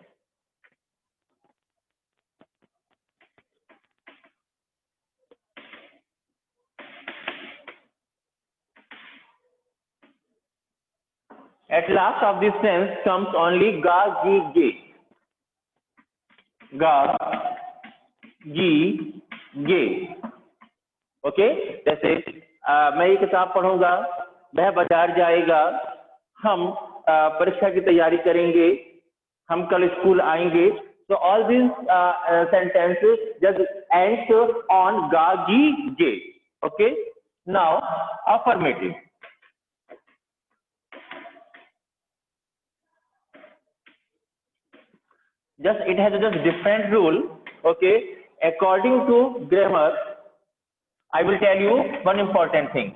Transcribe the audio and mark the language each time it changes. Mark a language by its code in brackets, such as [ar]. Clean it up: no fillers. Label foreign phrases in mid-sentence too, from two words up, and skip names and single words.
[en] At last of this tense comes only ga, gi, ge. Ga, gi, ge. [hi] ओके, जैसे मैं ये किताब पढ़ूंगा, वह बाजार जाएगा, हम परीक्षा की तैयारी करेंगे, हम कल स्कूल आएंगे. [en] So all these sentences just ends on ga, gi, ge. Okay, now affirmative. Just it has a just different rule. Okay, according to grammar, I will tell you one important thing.